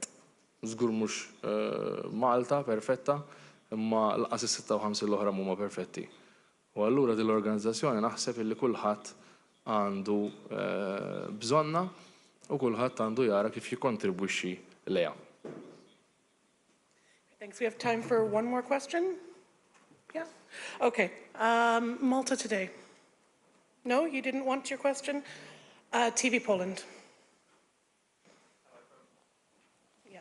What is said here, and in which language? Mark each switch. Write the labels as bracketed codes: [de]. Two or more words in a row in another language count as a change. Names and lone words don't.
[mt] Żgur mhux Malta perfetta, imma laqas is-56 l-oħra huma perfetti. U allura din l-organizzazzjoni naħseb illi kulħadd għandu bżonna u kulħadd għandu jara kif jikkontribwixxi lejha. [en] Thanks. We have time for one more question. Yeah. Okay. Malta today. No, you didn't want your question. TV Poland. Yeah.